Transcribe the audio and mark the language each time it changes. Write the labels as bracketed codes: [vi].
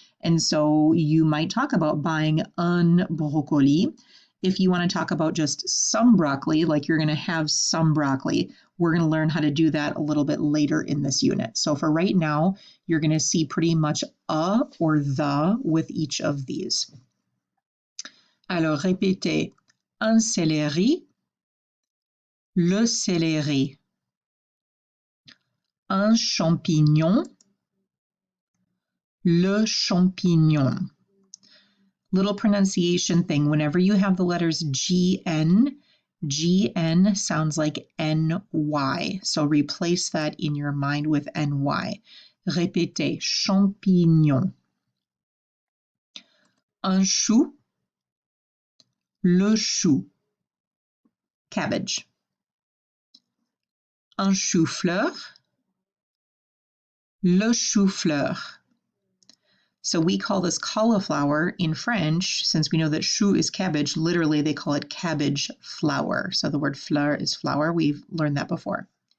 [en] And so you might talk about buying [fr] un brocoli. [en] If you want to talk about just some broccoli, like you're going to have some broccoli, we're going to learn how to do that a little bit later in this unit. So for right now, you're going to see pretty much a or the with each of these. [fr] Alors, répétez un céleri, le céleri. Un champignon, le champignon. [en] Little pronunciation thing. Whenever you have the letters GN, GN sounds like NY. So replace that in your mind with NY. [fr] Répétez, champignon. Un chou, le chou. Cabbage. Un chou-fleur, le chou-fleur. [en] So we call this cauliflower in French, since we know that chou is cabbage, literally they call it cabbage flower. So the word fleur is flower. We've learned that before.